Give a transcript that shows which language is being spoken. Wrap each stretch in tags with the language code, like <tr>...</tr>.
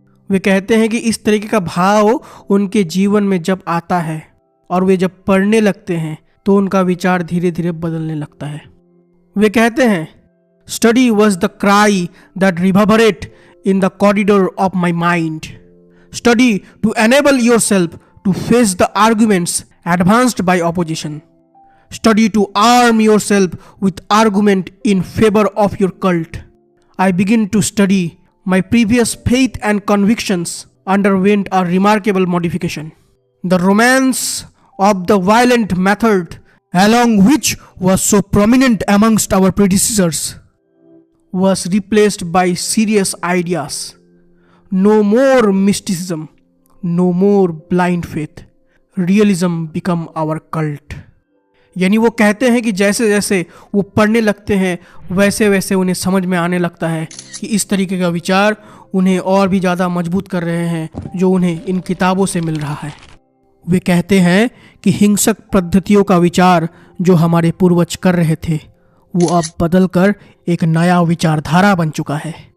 <hi>वे कहते हैं कि इस तरीके का भाव उनके जीवन में जब आता है और वे जब पढ़ने लगते हैं तो उनका विचार धीरे धीरे बदलने लगता है।</hi> <en>वे कहते हैं, study was the cry that reverberate in the corridor of my mind. Study to enable yourself to face the arguments advanced by opposition. Study to arm yourself with argument in favor of your cult. I begin to study. My previous faith and convictions underwent a remarkable modification. The romance of the violent method, along which was so prominent amongst our predecessors, was replaced by serious ideas. No more mysticism, no more blind faith. Realism become our cult.</en> <hi>यानी वो कहते हैं कि जैसे जैसे वो पढ़ने लगते हैं वैसे वैसे उन्हें समझ में आने लगता है कि इस तरीके का विचार उन्हें और भी ज़्यादा मजबूत कर रहे हैं जो उन्हें इन किताबों से मिल रहा है। वे कहते हैं कि हिंसक पद्धतियों का विचार जो हमारे पूर्वज कर रहे थे वो अब बदल कर एक नया विचारधारा बन चुका है।</hi>